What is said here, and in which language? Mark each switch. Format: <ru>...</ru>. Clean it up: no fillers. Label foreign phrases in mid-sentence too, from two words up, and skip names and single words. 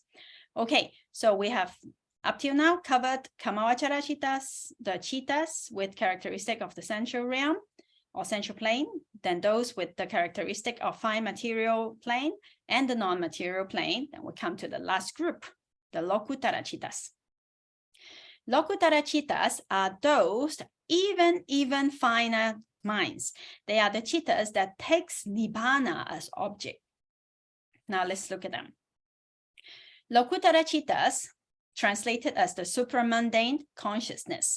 <en>Okay, so we have up till now covered</en> <pi>Kamavachara cittas,</pi> <en>the cittas with characteristic of the sensual realm or sensual plane, then those with the characteristic of fine material plane and the non-material plane. Then we come to the last group, the</en> <pi>Lokuttara cittas. Lokuttara cittas</pi> <en>are those even finer minds. They are the cittas that takes nibbana as object. Now let's look at them.</en> <pi>Lokuttara cittas,</pi> <en>translated as the supramundane consciousness.</en>